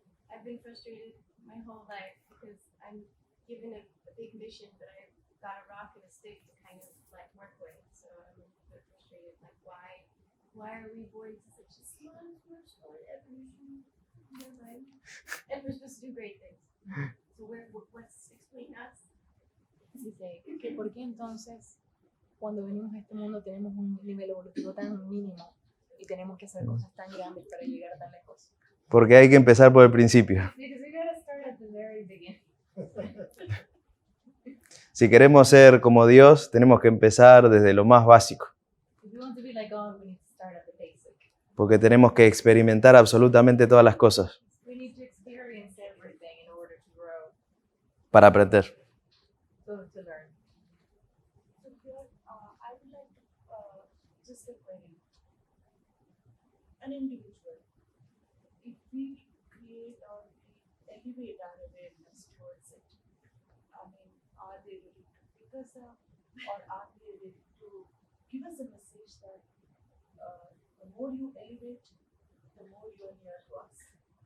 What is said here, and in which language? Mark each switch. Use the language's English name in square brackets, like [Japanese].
[English] I've been frustrated my whole life because I'm given a big mission, but I've got a rock and a stick to kind of like work with. So I'm a bit frustrated. Like, why are we born to such a small evolution? Never mind. And we're supposed to do great things. So what's explain us? [Spanish] Dice que por qué entonces cuando venimos a este mundo tenemos un nivel evolutivo tan mínimo y tenemos que hacer cosas tan grandes para llegar tan lejos. Porque hay que empezar por el principio. [English] Because we gotta start at the very beginning. [Spanish] Si queremos ser como Dios, tenemos que empezar desde lo más básico, [English] If we want to be like God, we need to start at the basic. [Spanish] porque tenemos que experimentar absolutamente todas las cosas [English] We need to experience everything in order to grow, [Spanish] para aprender. [English] to learn. So here, I would like to just a query. An individual, if we create or we elevate our awareness towards it, I mean, are they ready to pick us up, or are they ready to give us a message that the more you elevate, the more you are near to us?